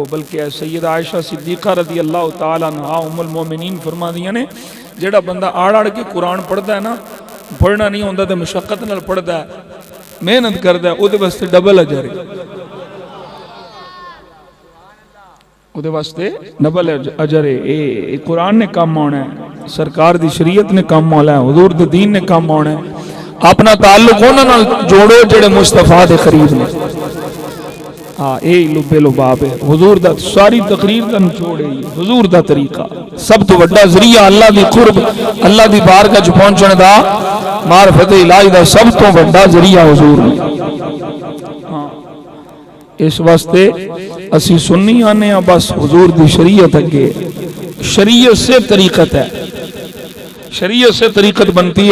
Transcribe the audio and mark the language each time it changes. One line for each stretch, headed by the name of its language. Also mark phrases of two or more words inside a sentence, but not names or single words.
Punjabi: بلکہ سیدہ عائشہ صدیقہ
Arabic: رضی اللہ تعالیٰ عنہا ام المومنین
Punjabi: فرما دیا نے جیڑا بندہ آڑ کے قرآن پڑھتا ہے نا، پڑھنا نہیں ہوتا تو مشقت نال پڑھتا ہے، محنت کرتا ہے، وہ واسطے ڈبل اجر ہے، وہ واسطے ڈبل اجر ہے۔ اے قرآن نے کام آنا ہے، سرکار دی شریعت نے کام آنا ہے، حضور دی دین نے کام آنا ہے۔ اپنا تعلق انہاں نال جوڑو جڑے مصطفیٰ دے قریب نے، ہاں یہی لبے لباب ہے حضور دا ساری تقریر دا نچوڑ ہے حضور دا طریقہ سب تو بڑا ذریعہ اللہ دی قرب اللہ دی بارگاہ چ پہنچن دا معرفت الہی دا سب تو بڑا ذریعہ حضور ہے اس واسطے اسی سنی آنے ہیں بس حضور دی شریعت اگے
Urdu: شریعت سے طریقت ہے شریعت سے طریقت بنتی